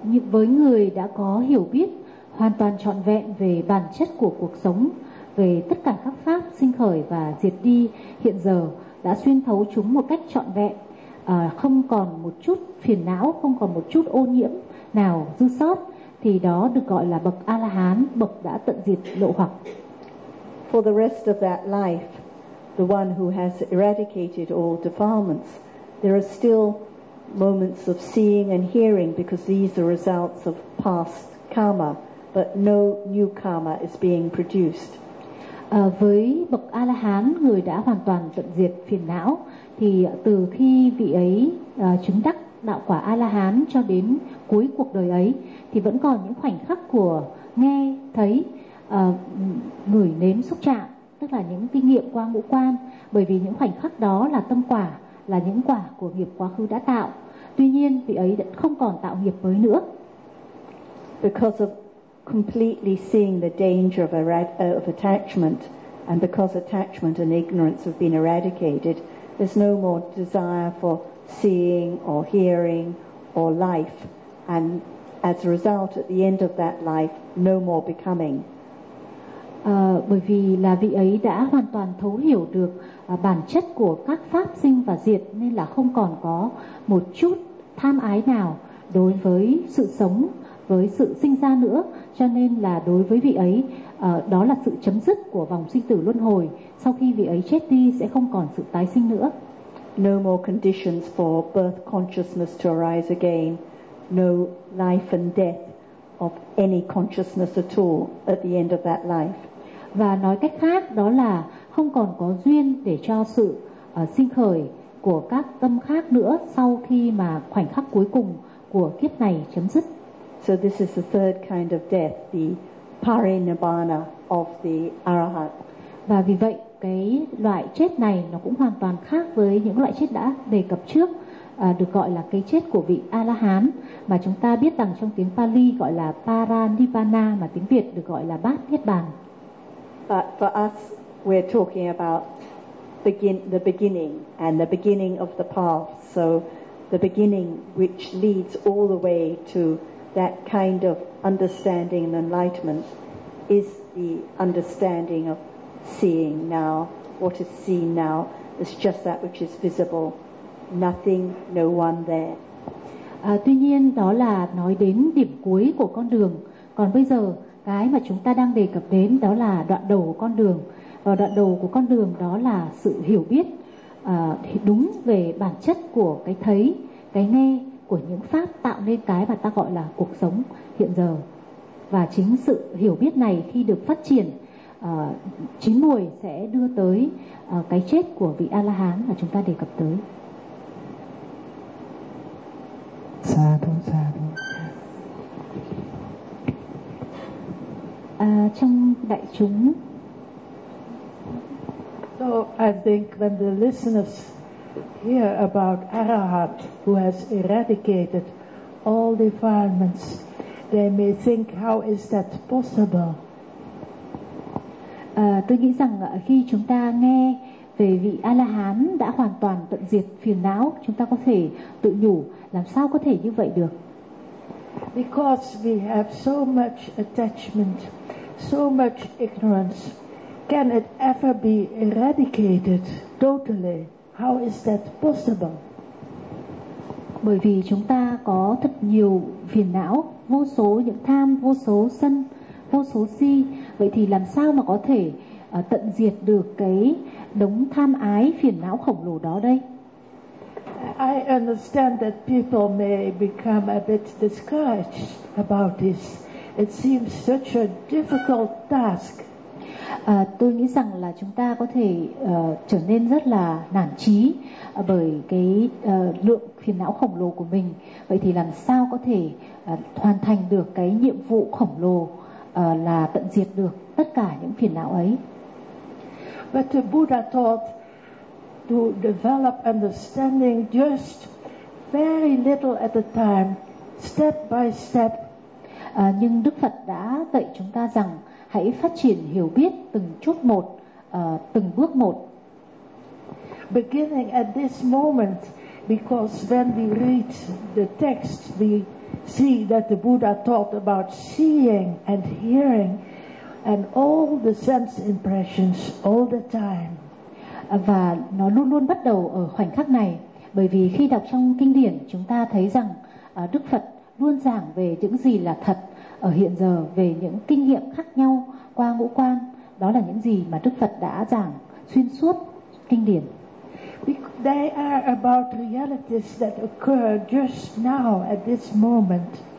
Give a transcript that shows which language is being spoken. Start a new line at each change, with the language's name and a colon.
Vietnamese: Với người đã có hiểu biết hoàn toàn trọn vẹn về bản chất của cuộc sống, về tất cả các pháp sinh khởi và diệt đi hiện giờ, đã xuyên thấu chúng một cách trọn vẹn, không còn một chút phiền não, không còn một chút ô nhiễm nào dư sót, thì đó được gọi là bậc A-la-hán, bậc đã tận diệt lộ hoặc.
English: for the rest of that life, the one who has eradicated all defilements, there are still moments of seeing and hearing because these are results of past karma, but no new karma is being produced.
Vietnamese: Với bậc A-la-hán, người đã hoàn toàn tận diệt phiền não, thì từ khi vị ấy chứng đắc đạo quả A-la-hán cho đến cuối cuộc đời ấy, thì vẫn còn những khoảnh khắc của nghe, thấy, ngửi nếm xúc chạm, tức là những kinh nghiệm qua ngũ quan, bởi vì những khoảnh khắc đó là tâm quả, là những quả của nghiệp quá khứ đã tạo. Tuy nhiên, vị ấy đã không còn tạo nghiệp mới nữa.
English: Because of completely seeing the danger of attachment, and because attachment and ignorance have been eradicated, there's no more desire for seeing or hearing or life, and as a result, at the end of that life, no more becoming.
Vietnamese: Bởi vì là vị ấy đã hoàn toàn thấu hiểu được bản chất của các pháp sinh và diệt, nên là không còn có một chút tham ái nào đối với sự sống, với sự sinh ra nữa, cho nên là đối với vị ấy đó là sự chấm dứt của vòng sinh tử luân hồi. Sau khi vị ấy chết đi sẽ không còn sự tái sinh nữa.
English: No more conditions for birth consciousness to arise again. No life and death of any consciousness at all at the end of that life.
Vietnamese: Và nói cách khác đó là không còn có duyên để cho sự sinh khởi của các tâm khác nữa sau khi mà khoảnh khắc cuối cùng của kiếp này chấm dứt.
English: So this is the third kind of death, the parinibbana of the arahant.
Vietnamese: Và vì vậy cái loại chết này nó cũng hoàn toàn khác với những loại chết đã đề cập trước, được gọi là cái chết của vị A-la-hán, mà chúng ta biết rằng trong tiếng Pali gọi là parinibbana, mà tiếng Việt được gọi là bát niết bàn.
English: But for us, we're talking about the beginning and the beginning of the path. So the beginning which leads all the way to that kind of understanding and enlightenment is the understanding of seeing now. What is seen now is just that which is visible. Nothing, no one there.
Vietnamese: Tuy nhiên đó là nói đến điểm cuối của con đường. Còn bây giờ cái mà chúng ta đang đề cập đến đó là đoạn đầu của con đường. Và đoạn đầu của con đường đó là sự hiểu biết đúng về bản chất của cái thấy, cái nghe, của những pháp tạo nên cái mà ta gọi là cuộc sống hiện giờ. Và chính sự hiểu biết này khi được phát triển chín muồi sẽ đưa tới cái chết của vị A-la-hán mà chúng ta đề cập tới.
Pali: Sa thu, sa thu.
Vietnamese: Trong đại chúng.
English: So I think when the listeners hear about Arahat who has eradicated all defilements, they may think, how is that possible?
Vietnamese: Tôi nghĩ rằng khi chúng ta nghe về vị A-la-hán đã hoàn toàn tận diệt phiền não, chúng ta có thể tự nhủ, làm sao có thể như vậy được?
English: Because we have so much attachment, so much ignorance, can it ever be eradicated totally? How is that possible?
Vietnamese: Bởi vì chúng ta có thật nhiều phiền não, vô số những tham, vô số sân, vô số si. Vậy thì làm sao mà có thể tận diệt được cái đống tham ái phiền não khổng lồ đó đây?
English: I understand that people may become a bit discouraged about this. It seems such a difficult task.
Vietnamese: Tôi nghĩ rằng là chúng ta có thể trở nên rất là nản chí bởi cái lượng phiền não khổng lồ của mình. Vậy thì làm sao có thể hoàn thành được cái nhiệm vụ khổng lồ là tận diệt được tất cả những phiền não ấy?
English: But the Buddha taught to develop understanding just very little at a time, step by step.
Vietnamese: Nhưng Đức Phật đã dạy chúng ta rằng hãy phát triển hiểu biết từng chút một, từng bước một.
English: Beginning at this moment, because when we read the text, we see that the Buddha talked about seeing and hearing and all the sense impressions all the time.
Vietnamese: Và nó luôn luôn bắt đầu ở khoảnh khắc này, bởi vì khi đọc trong kinh điển, chúng ta thấy rằng Đức Phật luôn giảng về những gì là thật ở hiện giờ, về những kinh nghiệm khác nhau qua ngũ quan, đó là những gì mà Đức Phật đã giảng xuyên suốt kinh điển.
English: They are about realities that occur just now at this moment.